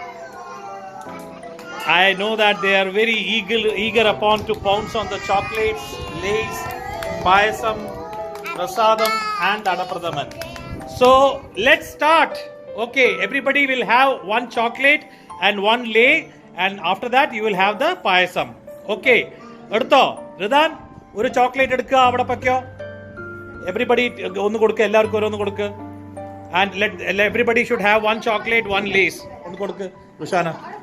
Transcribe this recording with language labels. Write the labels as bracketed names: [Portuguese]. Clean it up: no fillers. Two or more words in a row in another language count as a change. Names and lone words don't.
[English] I know that they are very eager upon to pounce on the chocolates, lays, payasam, prasadam and adapradhaman. So let's start. Okay, everybody will have one chocolate and one lay, and after that you will have the payasam. [Malayalam] Okay, edutho Ridan oru chocolate edukka avada pakko. Everybody ഒന്ന് കൊടുക്ക്, എല്ലാർക്കും ഓരോന്ന് കൊടുക്ക്, [English] and let everybody should have one chocolate, one lace. [Malayalam] ഒന്ന് കൊടുക്ക് Rushana.